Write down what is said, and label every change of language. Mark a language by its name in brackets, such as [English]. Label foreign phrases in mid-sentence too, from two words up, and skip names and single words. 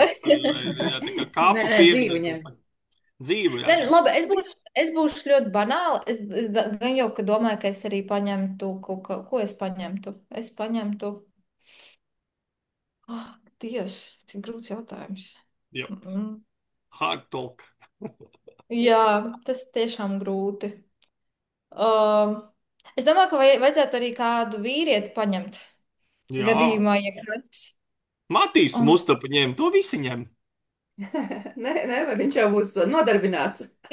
[Latvian] kremēts, tur, jā, tā kā Nē, kapu nē, dzīvu pieminekli. ņem. Dzīvu, jā, Nē, jā. labi, es būšu ļoti banāla. Gan jau, ka domāju, ka es arī paņemtu, ko es paņemtu. Es paņemtu. Oh, Dievs, cik grūts jautājums. Jep. Mm. [English] Hard talk. [Latvian] Jā, tas tiešām grūti. Um, es domāju, ka vajadzētu arī kādu vīrieti paņemt. Jā. Gadījumā, ja kāds. Matīs Un, Mustafa ņem, to visi ņem. Nē, nē, vai viņš jau būs nodarbināts.